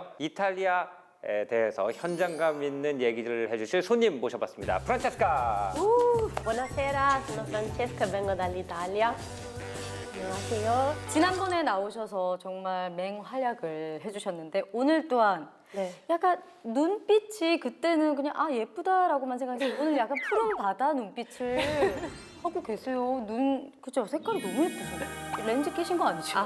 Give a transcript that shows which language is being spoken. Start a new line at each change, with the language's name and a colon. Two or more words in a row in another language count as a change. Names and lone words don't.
Korean: 이탈리아에 대해서 현장감 있는 얘기를 해주실 손님 모셔봤습니다. 프란체스카.
Italian: Buonasera, sono Francesca e vengo dall'Italia.
Korean: 안녕하세요. 지난번에 나오셔서 정말 맹활약을 해주셨는데 오늘 또한 네. 약간 눈빛이 그때는 그냥 아 예쁘다라고만 생각했는데 오늘 약간 푸른 바다 눈빛을 하고 계세요. 그죠? 색깔이 너무 예쁘신데 렌즈 끼신 거 아니죠?